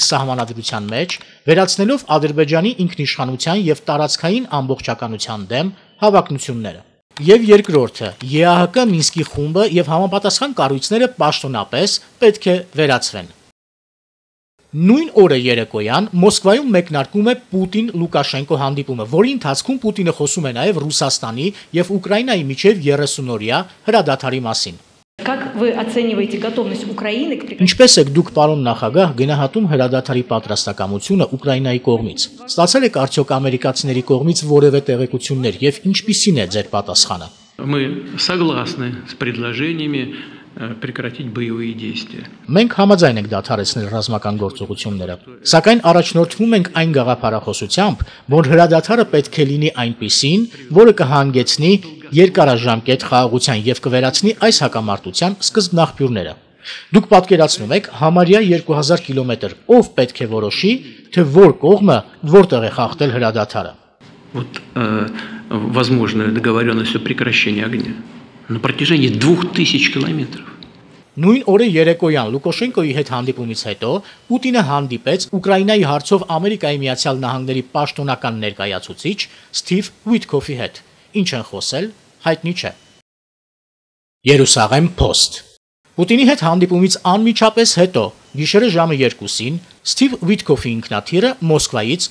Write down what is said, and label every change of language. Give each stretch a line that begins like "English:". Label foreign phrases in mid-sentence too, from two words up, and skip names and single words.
Armenian: սահմանադրության մեջ, վերացնելով Ադրբեջանի ինքնիշխանության եւ տարածքային ամբողջականության դեմ հավակնությունները։ Եվ երկրորդը, ԵԱՀԿ Մինսկի խումբը եւ համապատասխան կառույցները պաշտոնապես պետք է վերացվեն։ Նույն օրը երեկոյան Մոսկվայում մեկնարկում է Պուտին-Լուկաշենկո հանդիպումը, որի ընթացքում Պուտինը խոսում է նաև Ռուսաստանի եւ Ուկրաինայի միջև 30-օրյա հրադադարի մասին։
Russian: Как вы оцениваете готовность Украины к
Armenian: Ինչպես եք դուք պարոն նախագահ գնահատում հրադադարի պատրաստակամությունը Ուկրաինայի կողմից։ Ստացել եք արդյոք ամերիկացիների կողմից որևէ տեղեկություններ եւ ինչպիսին է ձեր պատասխանը։
Russian: Мы согласны с предложениями прекратить боевые действия.
Armenian: Մենք համաձայն ենք դադարեցնել ռազմական գործողությունները, սակայն առաջնորդվում ենք այն գաղափարախոսությամբ, որ հրադադարը պետք է լինի այնպիսին, որը կհանգեցնի երկարաժամկետ խաղաղության եւ կվերացնի այս հակամարտության սկզբնաղբյուրները։ Դուք պատկերացնում եք համարյա 2000 կիլոմետր, ով պետք է որոշի, թե որ կողմը որտեղ է խախտել հրադադարը։
Russian: Вот возможная договоренность о прекращении огня на протяжении 2000 километров.
Armenian: Նույն օրը երեկոյան Լուկաշենկոյի հետ հանդիպումից հետո Պուտինը հանդիպեց Ուկրաինայի հարցով Ամերիկայի Միացյալ Նահանգների պաշտոնական ներկայացուցիչ Սթիվ Ուիթքոֆի հետ։ Ինչ են խոսել, հայտնի չէ։ Երուսաղեմ Post Պուտինի հետ հանդիպումից անմիջապես հետո գիշերը ժամը 2-ին Սթիվ Ուիթքոֆի ինքնաթիռը Մոսկվայից